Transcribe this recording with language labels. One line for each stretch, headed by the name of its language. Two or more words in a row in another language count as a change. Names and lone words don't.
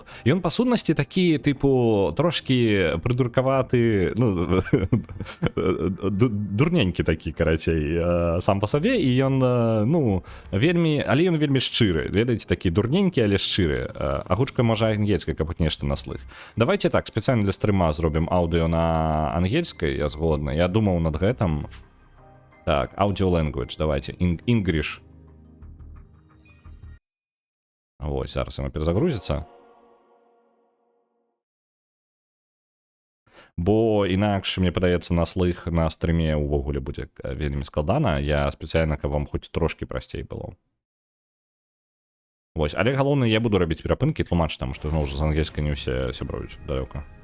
Belarusian: Ён па сутнасці такі тыпу трошкі прыдуркаваты, ну дурненькі такі, карацей, сам па сабе, і ён ну вельмі, але ён вельмі шчыры, ведаеце, такі дурненькі, але шчыры. Агучка можа ангельскай, каб нешта на слых. Давайте так, спецыяльна для стрыма зробім аўдыо на ангельскай, я згодны. Я думаў над гэтым. Так,
English: audio language, давайте, English.
Belarusian: Вось, зараз яно перезагрузіцца. Бо інакш, мне падаецца, на слых на стрыме ўвогуле будзе вельмі складана. Я спецыяльна, каб вам хоць трошкі прасцей было. Вось, але галоўнае, я буду рабіць перапынкі, тлумач, таму што зноў з ангельскай не ўсе сябруюць далёка.